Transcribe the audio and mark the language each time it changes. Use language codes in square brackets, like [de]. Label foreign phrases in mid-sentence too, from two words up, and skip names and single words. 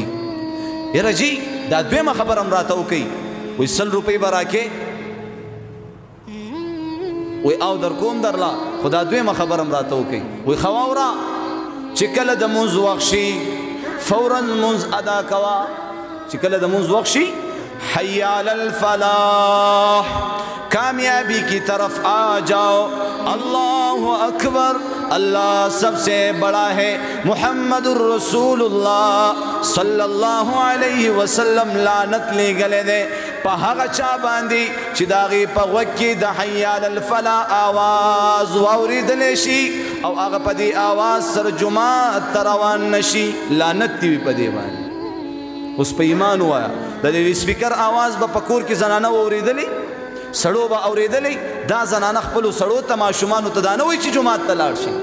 [ps] یاره جي دا دویمه خبر هم راته وکوي. وایي 100 روپۍ به راکې، وایي او در کوم درله، خو دا دویمه خبر هم راته وکوي. وایي ښه واوره چې کله د مونځ وخت شي فوراً مونځ ادا کوه، چې کله د مونځ وخت شي [ar] حی علی الفلاح [ur] کامیابی کی طرف آ جاؤ، [ar] اللہ اکبر [ur] اللہ سب سے بڑا ہے، [ar] محمد الرسول اللہ صلی اللہ علیہ وسلم [ps] لعنت لے گلے دے پا هغه چا باندې چې د هغې په غوږ کې د [ar] حی علی الفلاح [ps] آواز واورېدلی شي او هغه په دې آواز سره جومات ته روان نه شي، لعنت دې وي په دې باندې. اوس په ایمان ووایه د دې سپیکر آواز به په کور کې زنانه واورېدلی، سړو به اورېدلی، دا زنانه خپلو سړو ته ماشومانو ته دا نه وایي چې جومات ته لاړ شي.